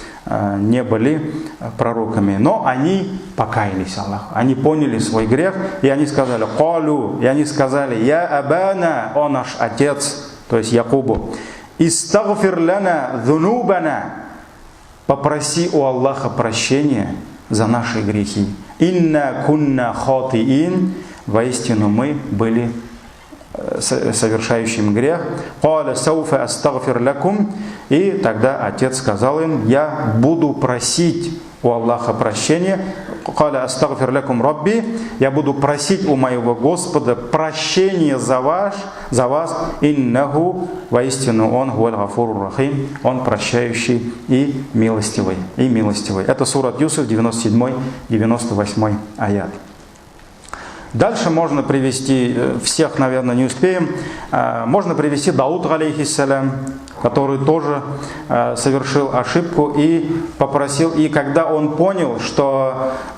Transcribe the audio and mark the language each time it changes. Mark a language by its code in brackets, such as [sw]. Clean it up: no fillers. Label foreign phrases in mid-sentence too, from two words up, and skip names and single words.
[ru] пророками, но они покаялись Аллаху, они поняли свой грех, и они сказали: [ar] «يا أبانا, [ru] о наш отец», то есть Якубу, [ar] «استغفر لنا ذنوبنا», [ru] попроси у Аллаха прощения за наши грехи, [ar] «إنا كنا خاطئين», [ru] воистину мы были совершающим грех. [ar] «قال سوف أستغفر لكم», [ru] и тогда отец сказал им: «Я буду просить у Аллаха прощения. [ar] «قال أستغفر لكم ربي», [ru] я буду просить у моего Господа прощения за вас, «иннаху», воистину Он, [ar] «هو الغفور الرحيم», [ru] Он прощающий и милостивый. Это сурат Юсуф, 97-98 аят. Дальше можно привести, всех, наверное, не успеем, можно привести Дауд, алейхиссалям, который тоже совершил ошибку и попросил, и когда он понял, что,